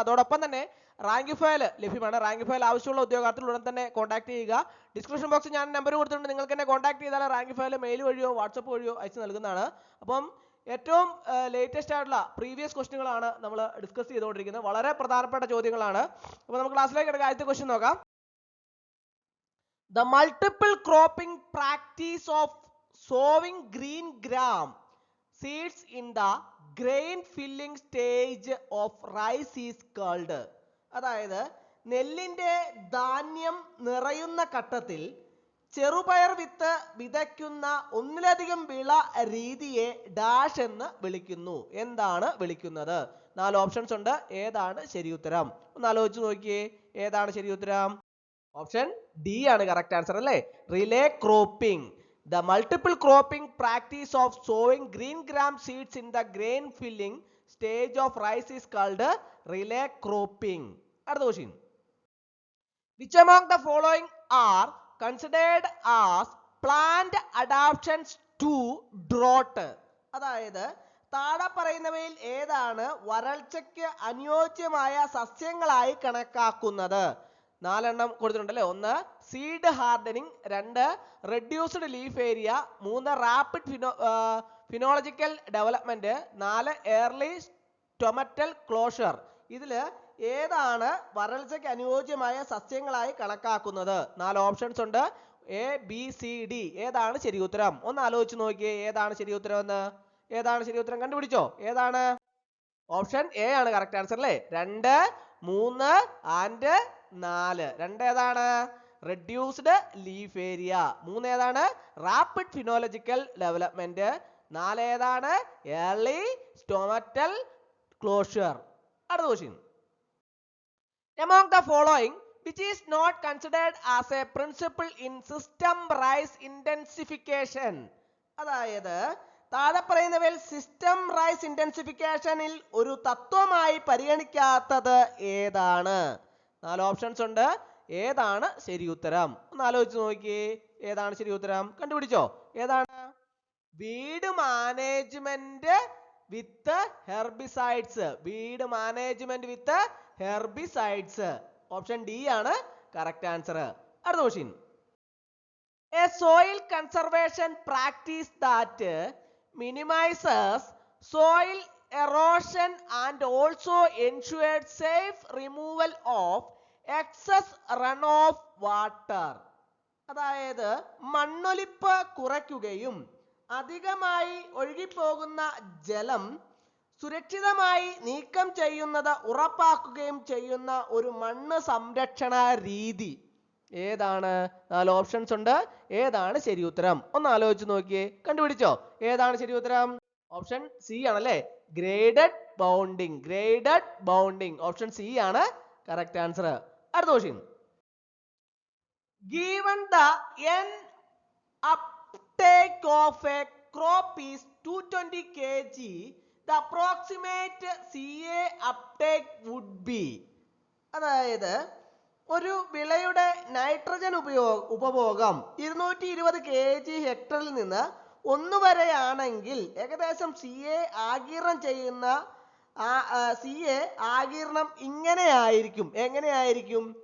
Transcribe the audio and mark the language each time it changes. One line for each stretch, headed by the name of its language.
Malayalam: അതോടൊപ്പം തന്നെ rank file ലഭ്യമാണ്. റാങ്ക് ഫയൽ ആവശ്യമുള്ള ഉദ്യോഗാർത്ഥികൾ ഉടൻ തന്നെ കോൺടാക്ട് ചെയ്യുക. ഡിസ്ക്രിപ്ഷൻ ബോക്സിൽ ഞാൻ നമ്പർ കൊടുത്തിട്ടുണ്ട്, നിങ്ങൾക്ക് എന്നെ കോൺടാക്ട് ചെയ്താൽ റാങ്ക് ഫയൽ മെയിൽ വഴിയോ വാട്സപ്പ് വഴിയോ അയച്ചു നൽകുന്നതാണ്. അപ്പം ഏറ്റവും ലേറ്റസ്റ്റ് ആയിട്ടുള്ള പ്രീവിയസ് ക്വസ്റ്റ്യനുകളാണ് നമ്മൾ ഡിസ്കസ് ചെയ്തുകൊണ്ടിരിക്കുന്നത്. വളരെ പ്രധാനപ്പെട്ട ചോദ്യങ്ങളാണ്. അപ്പോൾ നമുക്ക് ക്ലാസ്സിലേക്ക് കിടക്കുക. ആദ്യത്തെ ക്വസ്റ്റ്യൻ നോക്കാം.
English: The multiple cropping practice of sowing green gram seeds in the grain filling stage of rice is called.
Malayalam: അതായത് നെല്ലിന്റെ ധാന്യം നിറയുന്ന ഘട്ടത്തിൽ ചെറുപയർ വിത്ത് വിതയ്ക്കുന്ന ഒന്നിലധികം വിള രീതിയെ ഡാഷ് എന്ന് വിളിക്കുന്നു. എന്താണ് വിളിക്കുന്നത്? 4 ഓപ്ഷൻസ് ഉണ്ട്. ഏതാണ് ശരി ഉത്തരം? ഒന്ന് ആലോചിച്ച് നോക്കിയേ, ഏതാണ് ശരി ഉത്തരം? ഓപ്ഷൻ ഡി ആണ് കറക്റ്റ് ആൻസർ അല്ലേ? Relay cropping.
English: The multiple cropping practice of sowing green gram seeds in the grain filling stage of rice is called relay cropping.
Malayalam: അടുത്ത question.
English: Which among the following are considered as plant adaptations to drought?
Malayalam: അതായത് താഴെ പറയുന്നവയിൽ ഏതാണ് വരൾച്ചയ്ക്ക് അനുയോജ്യമായ സസ്യങ്ങളായി കണക്കാക്കുന്നത്? 4 എണ്ണം കൊടുത്തിട്ടുണ്ടല്ലേ.
English: 1 seed hardening, 2 reduced leaf area, 3 rapid phenological development, 4 early stomatal closure.
Malayalam: ഇതില് ഏതാണ് വരൾച്ചയ്ക്ക് അനുയോജ്യമായ സസ്യങ്ങളായി കണക്കാക്കുന്നത്? 4 ഓപ്ഷൻസ് ഉണ്ട്. A B C D. ഏതാണ് ശരി ഉത്തരം? ഒന്ന് ആലോചിച്ച് നോക്കിയേ, ഏതാണ് ശരി ഉത്തരം എന്ന്. ഏതാണ് ശരി ഉത്തരം? കണ്ടുപിടിച്ചോ, ഏതാണ്? ഓപ്ഷൻ എ ആണ് കറക്റ്റ് ആൻസർ അല്ലേ? 2, 3 ആൻഡ് 4. 2 ഏതാണ്? Reduced leaf area. 3 ഏതാണ്? Rapid ഫിനോളജിക്കൽ development. 4 ഏതാണ്? Early സ്റ്റൊമറ്റൽ closure. അടുത്ത question.
English: Among the following which is not considered as a principle in system rise intensification?
Malayalam: അതായത് താഴെ പറയുന്നവയിൽ സിസ്റ്റം റൈസ് ഇന്റൻസിഫിക്കേഷനിൽ ഒരു തത്വമായി പരിഗണിക്കാത്തത് ഏതാണ്? 4 ഓപ്ഷൻസ് ഉണ്ട്. ഏതാണ് ശരി ഉത്തരം? ഒന്ന് ആലോചിച്ച് നോക്കിയേ, ഏതാണ് ശരി ഉത്തരം? കണ്ടുപിടിച്ചോ, ഏതാണ്?
English: Weed management with herbicides. Weed management with herbicides.
Malayalam: ഓപ്ഷൻ ഡി ആണ് കറക്റ്റ് ആൻസർ. അടുത്ത question.
English: A soil conservation practice that minimizes soil erosion and also ensures safe removal of excess runoff water.
Malayalam: അതായത് മണ്ണൊലിപ്പ് കുറയ്ക്കുകയും അധികമായി ഒഴുകിപ്പോകുന്ന ജലം സുരക്ഷിതമായി നീക്കം ചെയ്യുന്നത് ഉറപ്പാക്കുകയും ചെയ്യുന്ന ഒരു മണ്ണ് സംരക്ഷണ രീതി ഏതാണ്? 4 ഓപ്ഷൻസ് ഉണ്ട്. ഏതാണ് ശരി ഉത്തരം? ഒന്ന് ആലോചിച്ച് നോക്കിയേ, കണ്ടുപിടിച്ചോ, ഏതാണ് ശരി ഉത്തരം? ഓപ്ഷൻ സി ആണല്ലേ, graded bounding. Graded bounding. Option C ആണ് കറക്റ്റ് ആൻസർ. അടുത്ത question.
English: Given the n uptake of a crop is 220 kg, the approximate CA uptake would be.
Malayalam: അതായത് ഒരു വിളയുടെ നൈട്രജൻ ഉപഭോഗം 220 kg ഹെക്ടറിൽ നിന്ന് 1 വരെയാണെങ്കിൽ ഏകദേശം CA ആഗിരണം ചെയ്യുന്ന CA ആഗിരണം ഇങ്ങനെയായിരിക്കും. എങ്ങനെയായിരിക്കും?